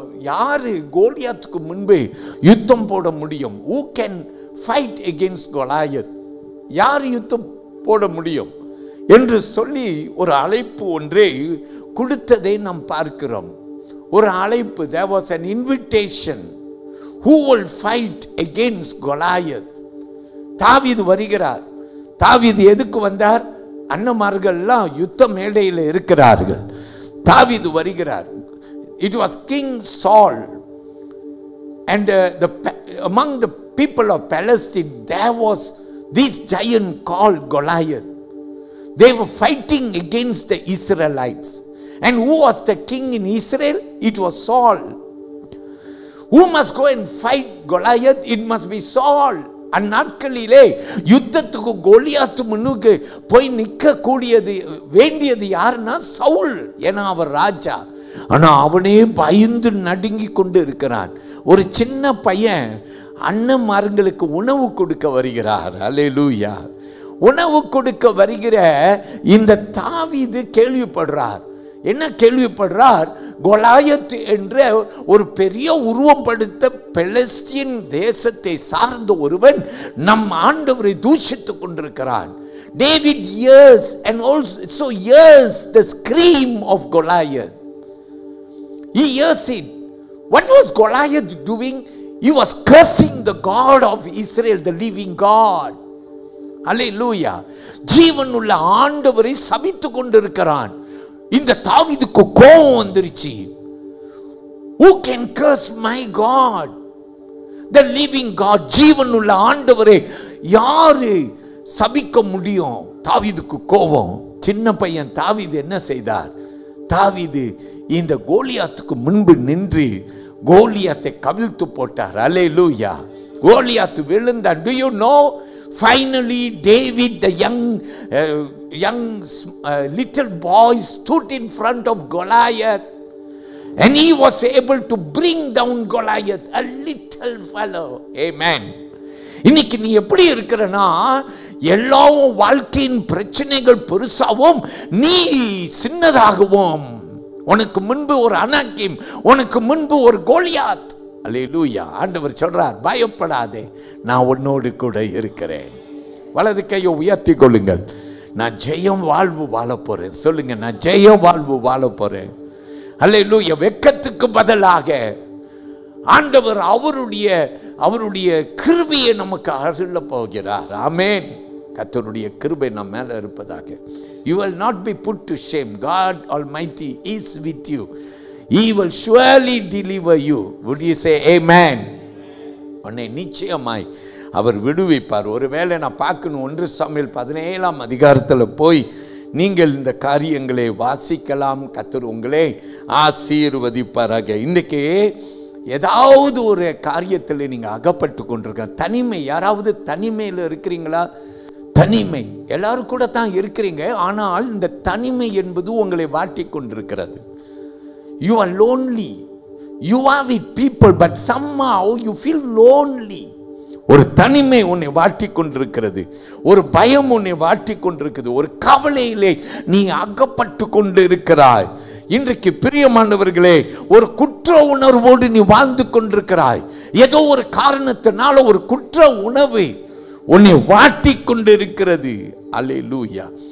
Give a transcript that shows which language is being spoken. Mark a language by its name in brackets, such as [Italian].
[Tamil] யாரு கோலியாத்துக்கு முன்பு யுத்தம் போட முடியும்? [English] Who can fight against Goliath? [Tamil] யார் யுத்தம் போட முடியும் என்று சொல்லி ஒரு அழைப்பு ஒன்றை கொடுத்ததை நாம் பார்க்கிறோம். ஒரு அழைப்பு. [English] There was an invitation. Who will fight against Goliath? [Tamil] தாவீது வருகிறார். தாவீது எதுக்கு வந்தார்? அண்ணமார்கள்லாம் யுத்த மேடையில் இருக்கிறார்கள். தாவீது வருகிறார். [English] It was King Saul, and among the people of Palestine there was this giant called Goliath. They were fighting against the Israelites. And who was the king in Israel? It was Saul. Who must go and fight Goliath? It must be Saul. [Tamil] அந்நாட்களிலே யுத்தத்துக்கு கோலியாத்து முன்னுக்கு போய் நிற்க கூடியது வேண்டியது யாருன்னா சவுல். ஏன்னா அவர் ராஜா. ஆனா அவனே பயந்து நடுங்கி கொண்டு இருக்கிறான். ஒரு சின்ன பையன் அண்ணன்மார்களுக்கு உணவு கொடுக்க வருகிறார். அல்லேலூயா. உணவு கொடுக்க வருகிற இந்த தாவீது கேள்விப்படுறார். என்ன கேள்விப்படுறார்? கோலியாத் என்ற ஒரு பெரிய உருவம் படுத்த பெலஸ்தீன் தேசத்தை சார்ந்த ஒருவன் நம் ஆண்டவரை தூஷித்துக் கொண்டிருக்கிறான். [English] David hears and also hears the scream of Goliath. He hears it. What was Goliath doing? He was cursing the God of Israel, the living God. Hallelujah. [Tamil] ஜீவனுள்ள ஆண்டவரை சபித்துக் கொண்டிருக்கிறான். இந்த தாவீதுக்கு கோபம் வந்துருச்சு. [English] Who can curse my God? The living God. [Tamil] ஜீவனுள்ள ஆண்டவரை யாரு சபிக்க முடியும்? தாவீதுக்கு கோபம். சின்ன பையன் தாவீது என்ன செய்தார்? தாவீது இந்த கோலியாத்துக்கு முன்பு நின்று கோலியாத்தை கவிழ்த்து போட்டார். அல்லேலூயா. கோலியாத்து விழுந்தான். [English] Do you know? Finally David, the young little boy, stood in front of Goliath, and he was able to bring down Goliath, a little fellow. [Tamil] Amen. இன்னைக்கு நீ எப்படி இருக்கிறனா? எல்லா வாழ்க்கையின் பிரச்சனைகள் பெருசாவும் நீ சின்னதாகவும், உனக்கு முன்பு ஒரு அனாக்கிம், உனக்கு முன்பு ஒரு கோலியாத். அல்லேலூயா. ஆண்டவர் சொல்றார், பயப்படாதே, நான் உன்னோடு கூட இருக்கிறேன். வலது கையை உயர்த்தி கொள்ளுங்கள். நான் ஜெயம் வாழ்வு வாழ போறேன். சொல்லுங்க, நான் ஜெயம் வாழ்வு வாழ போறேன். அல்லேலூயா. வெட்கத்துக்கு பதிலாக ஆண்டவர் அவருடைய அவருடைய கிருபையை நமக்கு அருள போகிறார். ஆமென். கர்த்தருடைய கிருபை நம் மேல இருப்பதாக. [English] You will not be put to shame. God Almighty is with you. He will surely deliver you. Would you say amen? [Tamil] உன்னை நிச்சயமாய் அவர் விடுவிப்பார். ஒருவேளை நான் பார்க்கணும் 1 சாமுவேல் 17ஆம் அதிகாரத்தில் போய் நீங்கள் இந்த காரியங்களை வாசிக்கலாம். கர்த்தர் உங்களை ஆசீர்வதிப்பாராக. இன்றைக்கு ஏதாவது ஒரு காரியத்தில் நீங்கள் அகப்பட்டு கொண்டிருக்க தனிமை, யாராவது தனிமையில் இருக்கிறீங்களா? தனிமை எல்லாரும் கூட தான் இருக்கிறீங்க, ஆனால் இந்த தனிமை என்பது உங்களை வாட்டி கொண்டிருக்கிறது. [English] You are lonely. You are with people but somehow you feel lonely. [Tamil] ஒரு தனிமை உன்னை வாட்டி கொண்டிருக்கிறது, ஒரு பயம் உன்னை வாட்டி கொண்டிருக்கிறது, ஒரு கவலையிலே நீ அகப்பட்டு கொண்டு இருக்கிறாய். இன்றைக்கு பிரியமானவர்களே, ஒரு குற்ற உணர்வோடு நீ வாழ்ந்து கொண்டிருக்கிறாய். ஏதோ ஒரு காரணத்தினால ஒரு குற்ற உணர்வு உன்னை வாட்டி கொண்டு இருக்கிறது. அல்லேலூயா.